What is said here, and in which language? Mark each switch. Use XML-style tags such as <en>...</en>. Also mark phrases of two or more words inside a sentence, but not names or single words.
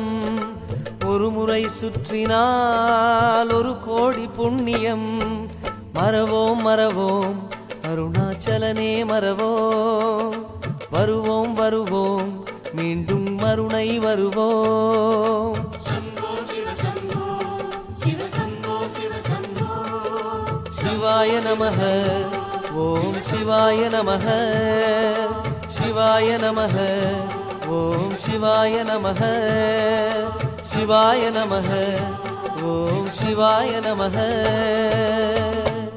<ta>ஒரு முறை சுற்றினால் 1 கோடி புண்ணியம். மறவோம் மறவோம் அருணாச்சலனே மறவோம். வருவோம் வருவோம் மீண்டும் மறுணை வருவோம்.</ta> <sa>शम्भो शिव शम्भो शिव शम्भो शिव शम्भो शिवाय नमः ॐ शिवाय नमः. शिवाय नमः ॐ शिवाय नमः. शिवाय नमः ॐ शिवाय नमः.</sa>